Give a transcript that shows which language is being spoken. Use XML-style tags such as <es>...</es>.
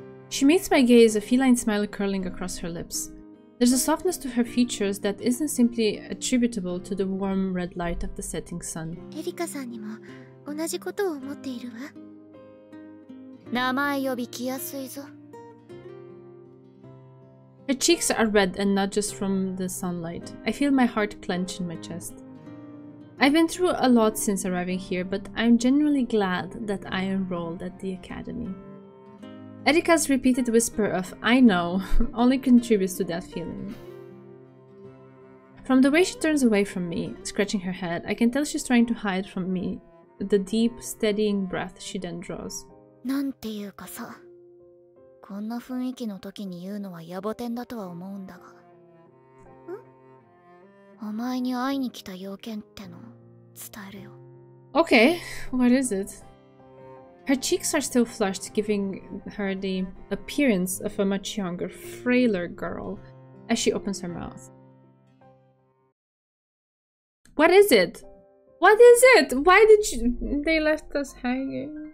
<en>She meets my gaze, a feline smile curling across her lips. There's a softness to her features that isn't simply attributable to the warm red light of the setting sun.</en> <ja>エリカさんにも同じことを思っているわ。名前呼び来やすいぞ。</ja> <en>Her cheeks are red and not just from the sunlight. I feel my heart clench in my chest. I've been through a lot since arriving here, but I'm genuinely glad that I enrolled at the academy. Erika's repeated whisper of "I know" only contributes to that feeling. From the way she turns away from me, scratching her head, I can tell she's trying to hide from me the deep, steadying breath she then draws.</en> <ja>なんていうかさ、こんな雰囲気の時に言うのは野暮天だとは思うんだが。お前に会いに来た要件っての伝えるよ。</ja> <en>Okay, what is it? Her cheeks are still flushed, giving her the appearance of a much younger, frailer girl as she opens her mouth. What is it? What is it? Why did they left us hanging?</en>